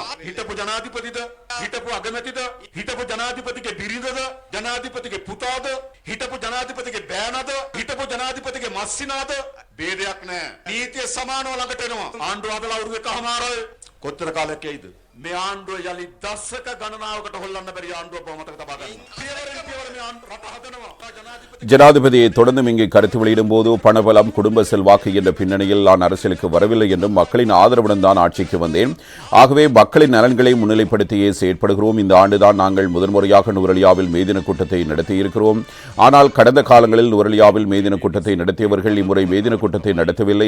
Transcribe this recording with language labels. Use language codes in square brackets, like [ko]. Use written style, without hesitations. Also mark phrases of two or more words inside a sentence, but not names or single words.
[si] හිටපු ජනාධිපතිද, හිටපු අගමැතිද, හිටපු ජනාධිපතිගේ බිරිඳද, ජනාධිපතිගේ පුතාද, හිටපු ජනාධිපතිගේ බෑනද, හිටපු ජනාධිපතිගේ මස්සිනාද ભેදයක් නැහැ. නීතිය සමානව ළඟට එනවා. ආණ්ඩුව හදලා අවුරුදු එකමාරයි. කොච්චර කාලයක් යයිද? මේ ආණ්ඩුව යලි දශක ගණනාවකට හොල්ලන්න බැරි ආණ්ඩුව බවමතක තබා ගන්න. පියවරෙන් පියවර මේ රට හදනවා. [ta] ஜனாதிபதியை தொடர்ந்து இங்கே கருத்து வெளியிடும் போது பணபலம் குடும்ப செல்வாக்கு என்ற பின்னணியில் நான் அரசியலுக்கு வரவில்லை என்றும் மக்களின் ஆதரவுடன் தான் ஆட்சிக்கு வந்தேன். ஆகவே மக்களின் நலன்களை முன்னிலைப்படுத்தியே செயற்படுகிறோம். இந்த ஆண்டுதான் நாங்கள் முதன்முறையாக நுவரெலியாவில் மேதின கூட்டத்தை நடத்தியிருக்கிறோம். ஆனால் கடந்த காலங்களில் நுவரெலியாவில் மேதின கூட்டத்தை நடத்தியவர்கள் இம்முறை மேதின கூட்டத்தை நடத்தவில்லை.